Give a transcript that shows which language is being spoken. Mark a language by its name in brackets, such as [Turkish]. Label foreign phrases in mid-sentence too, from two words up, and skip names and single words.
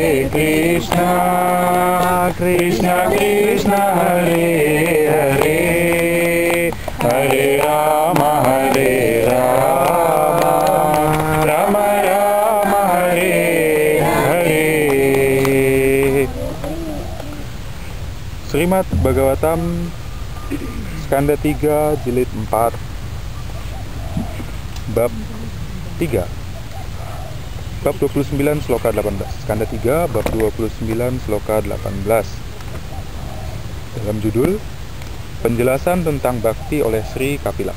[Sanskrit] Krishna Krishna Hare Hare Hare Rama Rama Rama Hare Hare. [Indonesian] Srimad Bhagavatam Skanda 3 Jilid 4 Bab 3 Bab 29 Sloka 18 Skanda 3 Bab 29 Sloka 18. Dalam judul Penjelasan tentang Bhakti oleh Sri Kapila.